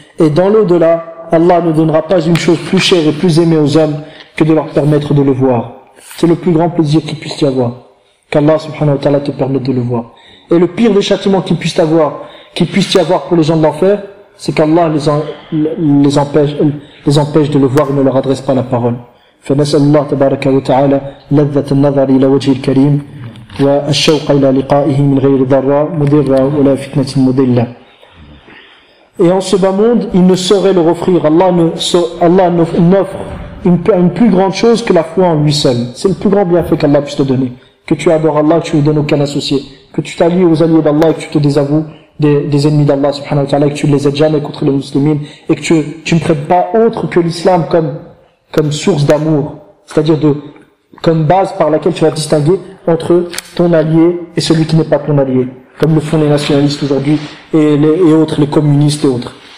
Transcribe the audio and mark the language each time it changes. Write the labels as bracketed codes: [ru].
[fr] Et dans l'au-delà, Allah ne donnera pas une chose plus chère et plus aimée aux hommes que de leur permettre de le voir. C'est le plus grand plaisir qu'il puisse y avoir. Qu'Allah subhanahu wa ta'ala te permette de le voir. Et le pire des châtiments qu'il puisse avoir, qu'il puisse y avoir pour les gens de l'enfer, c'est qu'Allah les empêche de le voir et ne leur adresse pas la parole. [ar] فنسأل الله تبارك وتعالى لذة النظر إلى وجه الكريم والشوق إلى لقائه من غير ضراء مضرة ولا فتنة مضلة. [fr] Et en ce bas monde, il ne saurait leur offrir. Allah n'offre une plus grande chose que la foi en lui seul. C'est le plus grand bienfait qu'Allah puisse te donner. Que tu adores Allah, que tu lui donnes aucun associé. Que tu t'allies aux alliés d'Allah et que tu te désavoues des ennemis d'Allah subhanahu wa ta'ala et que tu ne les aides jamais contre les musulmans et que tu ne prêtes pas autre que l'islam comme source d'amour, c'est-à-dire comme base par laquelle tu vas distinguer entre ton allié et celui qui n'est pas ton allié, comme le font les nationalistes aujourd'hui et les communistes et autres.